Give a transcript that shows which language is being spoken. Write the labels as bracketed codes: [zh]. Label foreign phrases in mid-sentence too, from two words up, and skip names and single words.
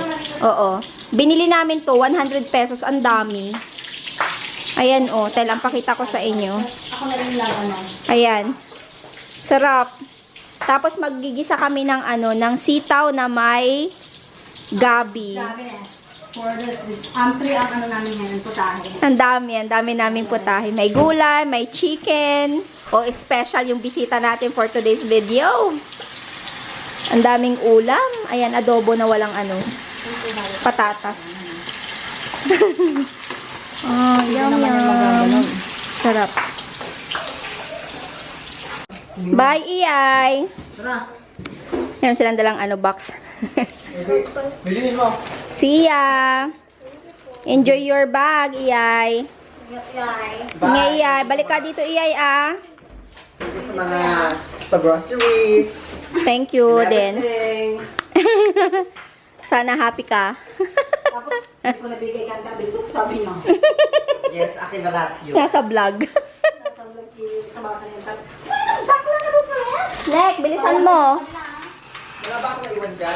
[tl] Oo. Binili namin to, 100 pesos. Ang dami. Ayan, oh. Telang pakita ko sa inyo. Ako na rin lang, Ayan. Sarap. Tapos maggigisa kami ng ng sitaw na may gabi. [en] For this, [tl] free ang namin ngayon, putahe. Ang dami namin putahe. May gulay, may chicken. O special yung bisita natin [en] for today's video. [tl] Ang daming ulam. Ayan, adobo na walang patatas. Oh, yum. Sarap. Bye, Iyay! Tara. Meron silang dalang box. Bilhin mo. [en] See ya! Enjoy your bag, [tl] Iyay! Ingay, Iyay. Balik ka dito, Iyay, Dito sa mga groceries. [en] Thank you din. Everything. [tl] Sana happy ka. Tapos, hindi ko nabigay ka ang tabi. Sabi niyo. Yes, akin na lahat yun. Nasa vlog. Nasa vlog sa mga kanyang tabi. Lek, bilisan mo. Wala ba akong naiwan dyan?